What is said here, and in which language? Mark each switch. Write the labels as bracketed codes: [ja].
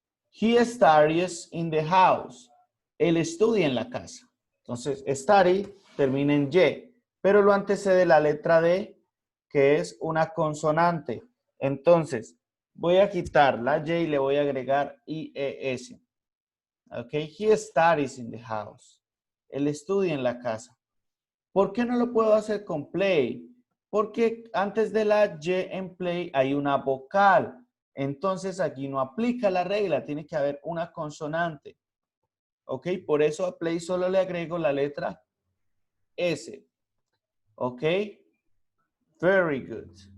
[en] He studies in the house. [es] Él estudia en la casa. Entonces, study termina en Y, pero lo antecede la letra D, que es una consonante. Entonces, voy a quitar la Y y le voy a agregar IES. [en] Ok, he studies in the house. [es] Él estudia en la casa. ¿Por qué no lo puedo hacer con play? Porque antes de la Y en play hay una vocal. Entonces aquí no aplica la regla, tiene que haber una consonante. ¿Ok? Por eso a play solo le agrego la letra S. ¿Ok? [en] Very good.